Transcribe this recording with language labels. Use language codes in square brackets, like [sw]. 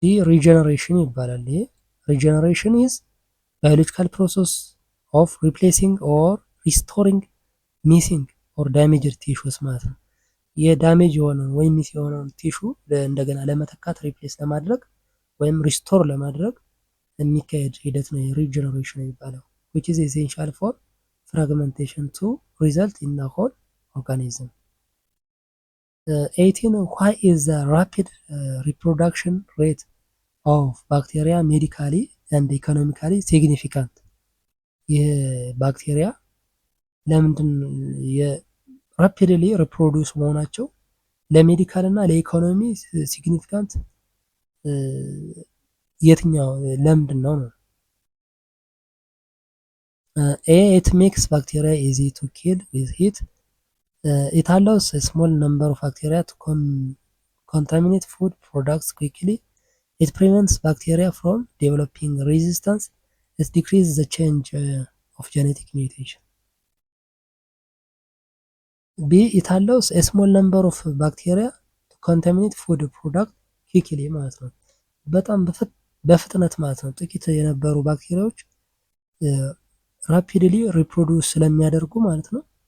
[am] regeneration ይባላል። ይሄ [en] regeneration is biological process of replacing or restoring missing or damaged tissues [am] ማለት ነው። የዳሜጅ የሆነውን ወይም ሚስ የሆነውን ቲሹ እንደገና ለመተካት ሪፕሌስ ለማድረግ ወይም ሪስቶር ለማድረግ የሚካሄድ ሂደት ነው ሪጀነሬሽን የሚባለው [en] which is essential for fragmentation to result in a whole organism. 18 why is the rapid reproduction rate of bacteria medically and economically significant? [am] የባክቴሪያ ለምንድን የራፒድሊ ሪፕሮዲውስ መሆናቸው ለሜዲካል እና ለኢኮኖሚ ሲግኒፊካንት የትኛው ለምንድን ነው? [en] it makes bacteria easy to kill with heat. It allows a small number of bacteria to contaminate food products quickly. It prevents bacteria from developing resistance. It decreases the change of genetic mutation. B. It allows a small number of bacteria to contaminate food product quickly [am] ማለት ነው። በጣም በፍጥነት ማለት ነው። ጥቂት የነበሩ ባክቴሪያዎች ራፒድሊ ሪፕሮዱስ ስለሚያደርጉ ማለት ነው